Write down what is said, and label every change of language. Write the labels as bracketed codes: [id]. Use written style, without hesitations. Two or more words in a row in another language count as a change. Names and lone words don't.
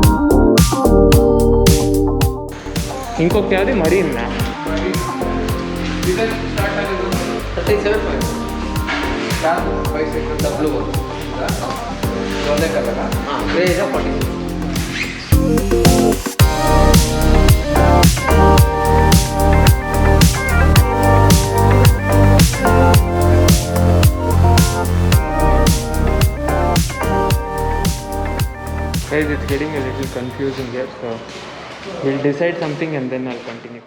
[te] ఇంకొకటి అది మరీన్. [en] diesel start [kn] ಆಗೋದು 37 ಯಾವುದು ಬೈಸೈಕಲ್ ಡಬ್ಲ್ಯೂ ಒಂದೇ ಕಲರ ಹಾಂ ಗ್ರೇ ಇದೆ 46. [en] Guys, it's getting a little confusing here, so we'll decide something and then I'll continue.